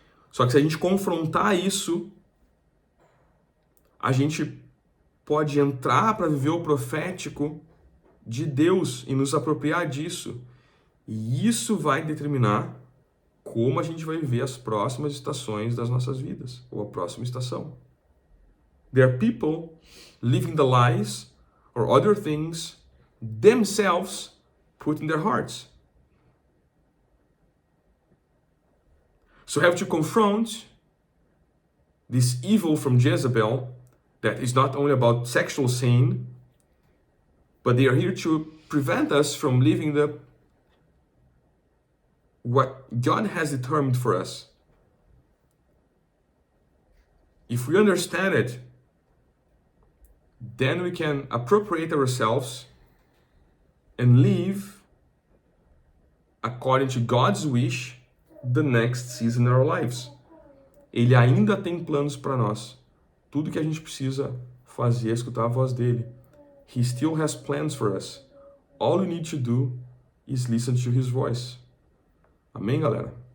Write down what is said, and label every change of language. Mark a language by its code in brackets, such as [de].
[pt] Só que se a gente confrontar isso, a gente pode entrar para viver o profético de Deus e nos apropriar disso. E isso vai determinar como a gente vai viver as próximas estações das nossas vidas, ou a próxima estação. [en] There are people living the lies or other things themselves put in their hearts. So we have to confront this evil from Jezebel that is not only about sexual sin, but they are here to prevent us from living what God has determined for us. If we understand it, then we can appropriate ourselves and live according to God's wish the next season in our lives. [pt] Ele ainda tem planos para nós. Tudo que a gente precisa fazer é escutar a voz dele. [en] He still has plans for us. All we need to do is listen to His voice. [pt] Amém, galera?